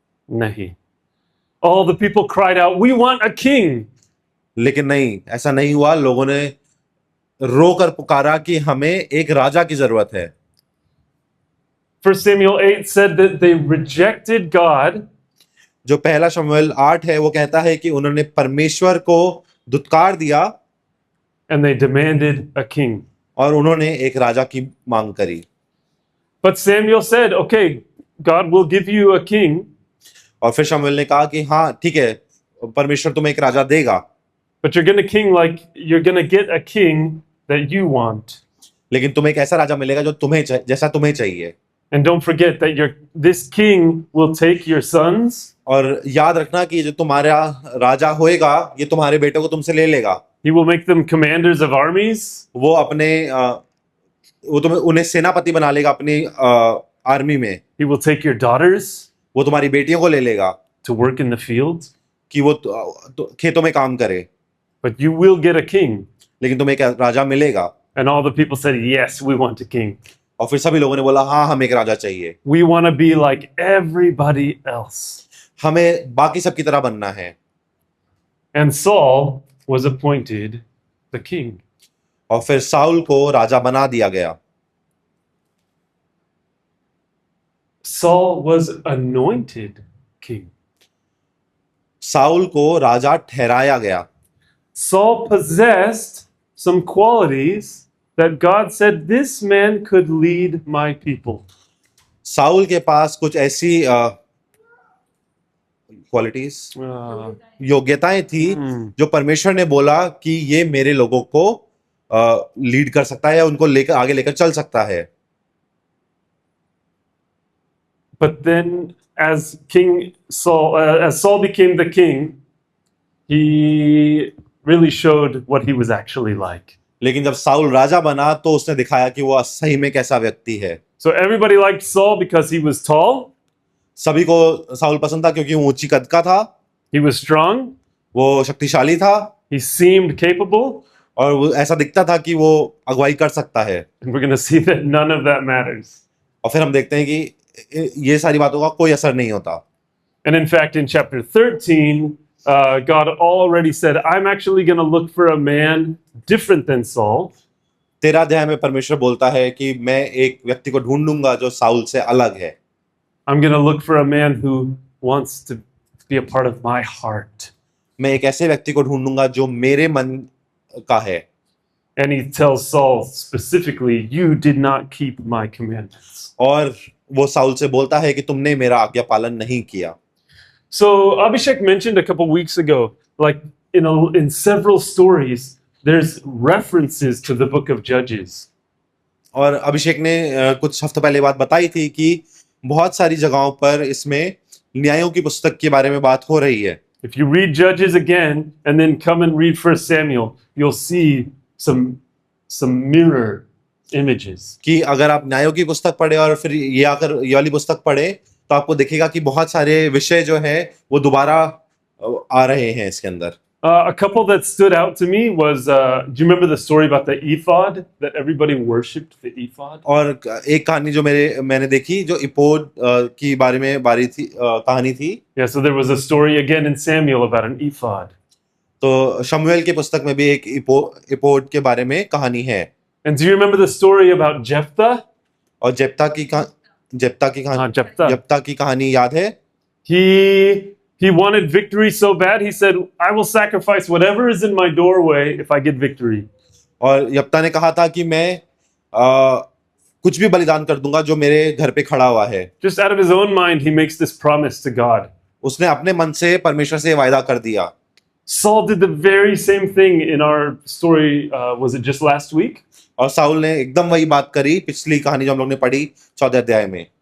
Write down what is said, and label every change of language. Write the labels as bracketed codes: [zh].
[hi] Nahi. [en] All the people cried out, "We want a king." [hi] लेकिन नहीं, ऐसा नहीं हुआ। लोगों ने रोकर पुकारा कि हमें एक राजा की जरूरत है। [en] 1 Samuel 8 said that they rejected God [hi] जो पहला शमूएल 8 है वो कहता है कि उन्होंने परमेश्वर को दुत्कार दिया [en] and they demanded a king. [hi] और उन्होंने एक राजा की मांग करी। [en] But Samuel said, "Okay, God will give you a king, [hi] और फिर शमूएल ने कहा कि हाँ ठीक है, परमेश्वर तुम्हें एक राजा देगा, [en] but you're going to get a king that you want. [hi] लेकिन तुम्हें एक ऐसा राजा मिलेगा जो तुम्हें जैसा तुम्हें चाहिए। [en] And don't forget that this king will take your sons [hi] और याद रखना कि जो तुम्हारा राजा होएगा ये तुम्हारे बेटों को तुमसे ले लेगा। [en] He will make them commanders of armies. [hi] वो उन्हें सेनापति बना लेगा अपनी आर्मी में। [en] He will take your daughters [hi] वो तुम्हारी बेटियों को ले लेगा [en] to work in the field. [hi] कि वो खेतों में काम करे। [en] But you will get a king. [hi] लेकिन तुम्हें एक राजा मिलेगा। [en] And all the people said, "Yes, we want a king. [hi] और फिर सभी लोगों ने बोला हाँ हमें एक राजा चाहिए, [en] We want to be like everybody else." [hi] हमें बाकी सबकी तरह बनना है। [en] And Saul was appointed the king. [hi] और फिर साउल को राजा बना दिया गया। [en] Saul was anointed king. [hi] Saul को राजा ठहराया गया। [en] Saul possessed some qualities that God said this man could lead my people. [hi] Saul के पास कुछ ऐसी क्वालिटीज योग्यताएं थी जो परमेश्वर ने बोला कि ये मेरे लोगों को लीड कर सकता है या उनको लेकर आगे लेकर चल सकता है। [en] But then as Saul became the king, he really showed what he was actually like. [hi] लेकिन जब साउल राजा बना तो उसने दिखाया कि वो सही में कैसा व्यक्ति है। [en] So everybody liked Saul because he was tall, [hi] सभी को साउल पसंद था क्योंकि वो ऊंची कद का था, [en] he was strong, [hi] वो शक्तिशाली था [en] he seemed capable, [hi] और वो ऐसा दिखता था कि वो अगुवाई कर सकता है। [en] and we're going to see that none of that matters. [hi] और फिर हम देखते हैं कि ये सारी बातों का कोई असर नहीं होता। [en] And in fact, in chapter 13, God already said, "I'm actually going to look for a man different than Saul." [hi] 13 अध्याय में परमेश्वर बोलता है कि मैं एक व्यक्ति को ढूंढूंगा जो साउल से अलग है। [en] I'm going to look for a man who wants to be a part of my heart. [hi] मैं एक ऐसे व्यक्ति को ढूंढूंगा जो मेरे मन का है। [en] And he tells Saul specifically, "You did not keep my commandments." [hi] और वो साउल से बोलता है कि तुमने मेरा आज्ञा पालन नहीं किया। [en] So Abhishek mentioned a couple weeks ago, like in several stories, there's references to the book of Judges. [hi] और अभिषेक ने कुछ हफ्ते पहले बात बताई थी कि बहुत सारी जगहों पर इसमें न्यायों की पुस्तक के बारे में बात हो रही है। [en] If you read Judges again and then come and read 1 Samuel, you'll see some mirror images. [hi] कि अगर आप न्यायों की पुस्तक पढ़े और फिर ये वाली पुस्तक पढ़े तो आपको दिखेगा कि बहुत सारे विषय जो है वो दोबारा आ रहे हैं इसके अंदर। [en] A couple that stood out to me was, do you remember the story about the ephod, that everybody worshipped the ephod? [hi] और एक कहानी जो मैंने देखी जो इपोड की बारे में कहानी थी। [en] Yeah, so there was a story again in Samuel about an ephod. [hi] तो शमूएल की पुस्तक में भी एक इपोड के बारे में कहानी है। [en] And do you remember the story about Jephthah? [hi] और जेप्ता की कहानी [en] Jephthah. [hi] जेप्ता की कहानी याद है? [en] He He wanted victory so bad, he said, I will sacrifice whatever is in my doorway if I get victory. [hi] और यप्ता ने कहा था कि मैं कुछ भी बलिदान कर दूंगा जो मेरे घर पे खड़ा हुआ है। [en] Just out of his own mind, he makes this promise to God. [hi] उसने अपने मन से परमेश्वर से वायदा कर दिया। [en] Saul did the very same thing in our story, was it just last week? [hi] और साउल ने एकदम वही बात करी पिछली कहानी जो हम लोग ने पढ़ी 14 अध्याय में।